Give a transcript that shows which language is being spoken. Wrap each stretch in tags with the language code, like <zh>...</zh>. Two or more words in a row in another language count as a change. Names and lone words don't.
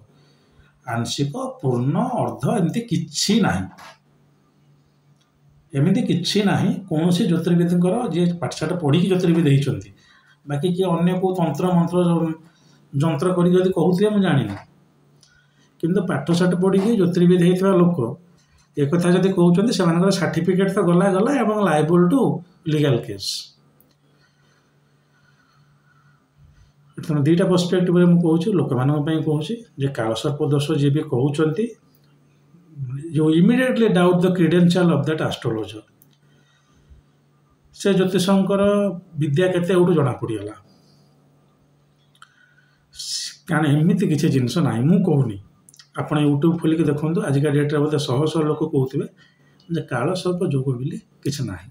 <or>ଆଂଶିକ, ପୂର୍ଣ୍ଣ, ଅର୍ଦ୍ଧ ଏମିତି କିଛି ନାହିଁ, କୌଣସି ଜ୍ୟୋତିର୍ବିଦଙ୍କର ଯିଏ ପାଠଶାଠ ପଢ଼ିକି ଜ୍ୟୋତିର୍ବିଦ ହେଇଛନ୍ତି, ବାକି କିଏ ଅନ୍ୟ କେଉଁ ତନ୍ତ୍ର ମନ୍ତ୍ର ଯନ୍ତ୍ର କରିକି ଯଦି କହୁଥିବେ ମୁଁ ଜାଣିନି, କିନ୍ତୁ ପାଠଶାଠ ପଢ଼ିକି ଜ୍ୟୋତିର୍ବିଦ ହେଇଥିବା ଲୋକ ଏକଥା ଯଦି କହୁଛନ୍ତି ସେମାନଙ୍କର ସାର୍ଟିଫିକେଟ୍ ତ ଗଲା ଏବଂ</or> <en>liable to legal case.</en> <or>ତେଣୁ ଦୁଇଟା ପର୍ସପେକ୍ଟିଭରେ ମୁଁ କହୁଛି, ଲୋକମାନଙ୍କ ପାଇଁ କହୁଛି ଯେ କାଳସର୍ପ ଦୋଷ ଯିଏ ବି କହୁଛନ୍ତି,</or> <en>you immediately doubt the credential of that astrologer।</en> <or>ସେ ଜ୍ୟୋତିଷଙ୍କର ବିଦ୍ୟା କେତେ ଏଉଠୁ ଜଣାପଡ଼ିଗଲା, କାରଣ ଏମିତି କିଛି ଜିନିଷ ନାହିଁ। ମୁଁ କହୁନି, ଆପଣ ୟୁଟ୍ୟୁବ୍ ଖୋଲିକି ଦେଖନ୍ତୁ, ଆଜିକା ଡେଟ୍ରେ ବୋଧେ ଶହ ଲୋକ କହୁଥିବେ ଯେ କାଳସର୍ପ ଯୋଗ ବୋଲି କିଛି ନାହିଁ।</or>